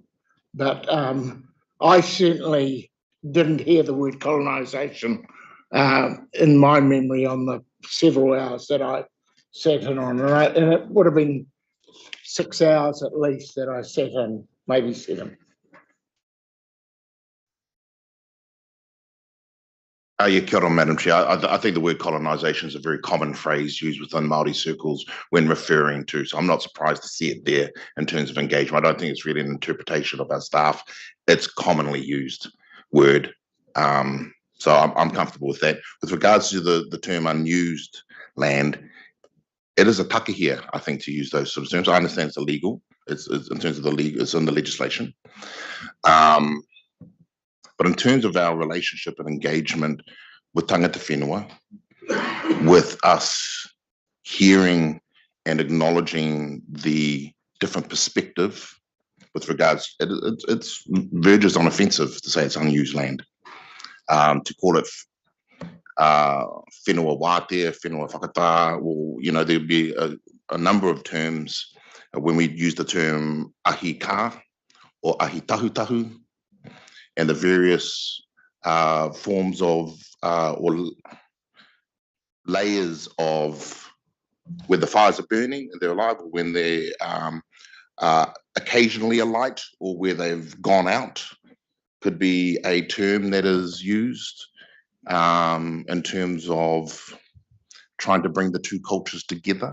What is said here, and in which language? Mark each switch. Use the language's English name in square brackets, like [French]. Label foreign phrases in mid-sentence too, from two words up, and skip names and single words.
[English] But I certainly didn't hear the word colonisation in my memory on the several hours that I sat in on, and it would have been 6 hours at least that I sat in, maybe 7. Yeah, [Māori] kia ora, [English] Madam Chair. I think the word colonisation is a very common phrase used within Māori circles when referring to, so I'm not surprised to see it there in terms of engagement. I don't think it's really an interpretation of our staff. It's commonly used word. So I'm comfortable with that. With regards to the term unused land, it is a takahia, I think, to use those sort of terms. I understand it's illegal. It's in terms of the legal, it's in the legislation. But in terms of our relationship and engagement with [Māori] tangata whenua, [English] with us hearing and acknowledging the different perspective with regards, it's verges on offensive to say it's unused land. To call it [Māori] whenua wātea, whenua whakatā, [English] or, there'd be a number of terms when we use the term [Māori] ahi ka [English] or [Māori] ahi tahu tahu, [English] and the various forms of or layers of where the fires are burning and they're alive, or when they're occasionally alight, or where they've gone out, could be a term that is used in terms of trying to bring the two cultures together.